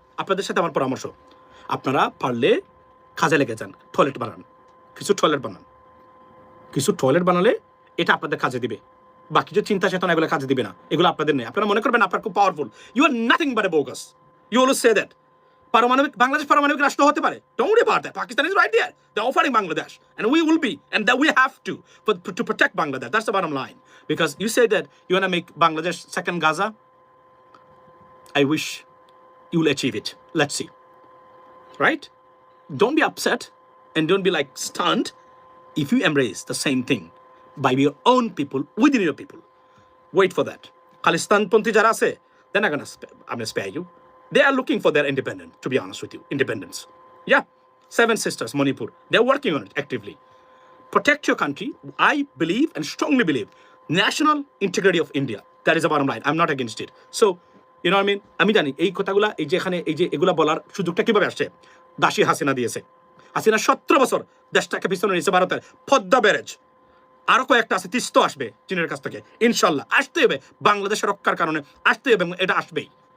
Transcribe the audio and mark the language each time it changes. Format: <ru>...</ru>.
<bn>আপনাদের সাথে আমার পরামর্শ, আপনারা পারলে কাজে লেগে যান, টয়লেট বানান, কিছু টয়লেট বানান। কিছু টয়লেট বানালে এটা আপনাদের কাজে দিবে, বাকি যে চিন্তা চেতনা এগুলো কাজে দিবে না, এগুলো আপনাদের নেই। আপনারা মনে করবেন আপনার খুব powerful,</bn> <en>you are nothing but a bogus, you always say that</en> <bn>পারমাণবিক বাংলাদেশ পারমাণবিক রাষ্ট্র হতে পারে।</bn> <en>Don't worry about that. Pakistan is right there. They're offering Bangladesh, and we will be, and that we have to protect Bangladesh. That's the bottom line. Because you say that you want to make Bangladesh second Gaza. I wish you will achieve it. Let's see. Right? Don't be upset and don't be like stunned if you embrace the same thing by your own people, within your people. Wait for that. Khalistan</en> <bn>Ponti jara ase,</bn> <en>they're not gonna spare you. They are looking for their independence, to be honest with you. Independence. Yeah. 7 sisters, Manipur. They're working on it actively. Protect your country. I believe and strongly believe national integrity of India. That is the bottom line. I'm not against it. So, you know what I mean?</en> <bn>আমি জানি এই কথাগুলা এই যে এখানে এই যে এগুলা বলার সুযোগটা কিভাবে আসছে, দাসী হাসিনা দিয়েছে। হাসিনা 17 বছর দেশটাকে পিছনে নিয়েছে ভারতের। পদ্মা ব্যারেজ আরো কয়েকটা আছে, তিস্তো আসবে চীনের কাছ থেকে ইনশাল্লাহ, আসতে হবে বাংলাদেশের রক্ষার কারণে, আসতে হবে, এটা আসবেই।</bn>